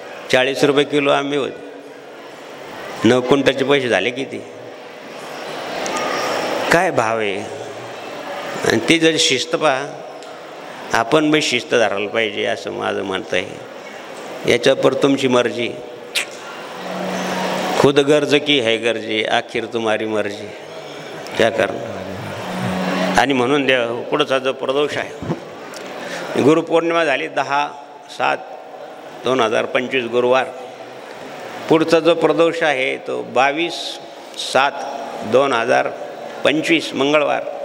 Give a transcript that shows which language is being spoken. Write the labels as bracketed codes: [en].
[mr] 40 रुपये किलो आंबे होते. 9 क्विंटलचे पैसे झाले किती? काय भाव आहे. आणि ती जर शिस्त पहा, आपण बी शिस्त धरायला पाहिजे असं माझं म्हणतं आहे. याच्यावर तुमची मर्जी. [hi] खुद गर्ज की है गर्जी, आखिर तुम्हारी मर्जी, क्या [mr] करणार. आणि म्हणून देव पुढचा जो प्रदोष आहे, गुरुपौर्णिमा झाली 10/7/2025 गुरुवार. पुढचा जो प्रदोष आहे तो 22/7/2025 मंगळवार.